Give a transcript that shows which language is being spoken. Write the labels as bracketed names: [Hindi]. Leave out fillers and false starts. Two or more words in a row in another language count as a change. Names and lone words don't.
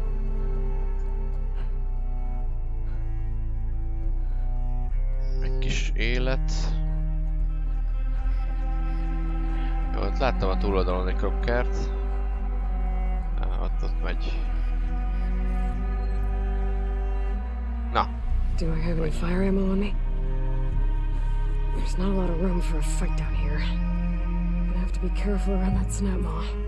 [Hungarian] Egy kis élet. Jó, ott láttam a túloldalon egy krokkert. Ott megy. Na. [English] Do I have any fire ammo on me? There's not a lot of room for a fight down here. I'm gonna have to be careful around that snap maw.